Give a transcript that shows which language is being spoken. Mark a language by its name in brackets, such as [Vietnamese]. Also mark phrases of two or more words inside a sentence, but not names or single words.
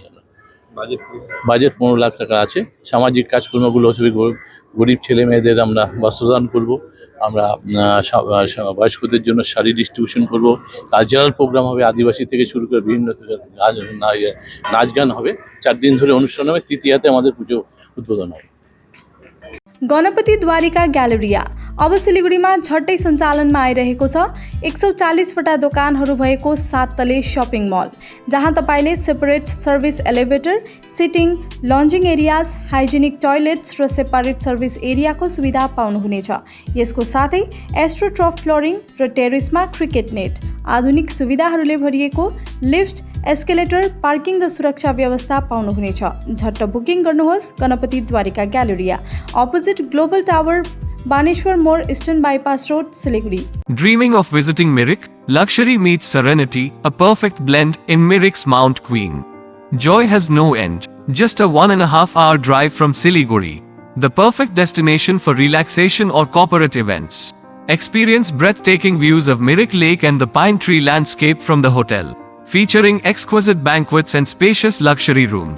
[Bangla] বাজেট 15 লাখ টাকা আছে। সামাজিক কাজকর্মগুলো হবে, গরিব ছেলে মেয়েদের আমরা বস্ত্রদান করব, আমরা বয়স্কদের জন্য শাড়ি ডিস্ট্রিবিউশন করব, [English] cultural program [Bangla] হবে, আদিবাসী থেকে শুরু করে বিভিন্ন নাচ গান হবে। 4 দিন ধরে অনুষ্ঠান হবে। তৃতীয়াতে আমাদের পুজো [Nepali] उद्बोधन हो। गणपति द्वारिका ग्यालेरिया अब सिलीगुडीमा झट्टै सञ्चालनमा आइरहेको छ। 140वटा दोकानहरू भएको 7 तले [English] shopping mall, [Nepali] जहाँ तपाईले [English] separate service elevator, seating, lounging areas, hygienic toilets [Nepali] र [English] separate service [Nepali] एरियाको सुविधा पाउनुहुनेछ। यसको साथै [English] astroturf flooring [Nepali] र टेरेसमा [English] cricket net, [Nepali] आधुनिक सुविधाहरूले भरिएको लिफ्ट, एस्केलेटर, पार्किङ र सुरक्षा व्यवस्था पाउनुहुनेछ। झट्ट बुकिङ गर्नुहोस्। गणपति द्वारिका ग्यालेरिया, अपोजिट ग्लोबल टावर, बानेश्वर मोड़, ईस्टर्न बाईपास रोड, सिलीगुड़ी। [English] Dreaming of visiting Mirik? Luxury meets serenity, a perfect blend in Mirik's Mount Queen. Joy has no end. Just a 1.5 hour drive from Siliguri, the perfect destination for relaxation or corporate events. Experience breathtaking views of Mirik Lake and the pine tree landscape from the hotel, featuring exquisite banquets and spacious luxury rooms.